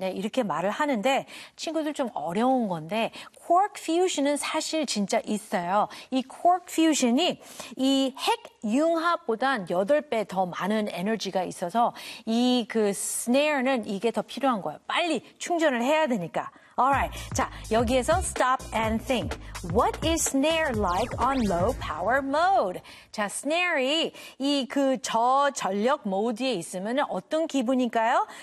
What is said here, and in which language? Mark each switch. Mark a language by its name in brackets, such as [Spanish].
[Korean] 네, 이렇게 말을 하는데 친구들 좀 어려운 건데 quark fusion은 사실 진짜 있어요. 이 quark fusion이 이 핵 융합보단 8배 더 많은 에너지가 있어서 이 그 snare는 이게 더 필요한 거예요. 빨리 충전을 해야 되니까. [English] Alright, [Korean] 자, 여기에서 [English] stop and think. What is snare like on low power mode? [Korean] 자, snare이 이 그 저전력 모드에 있으면 어떤 기분일까요?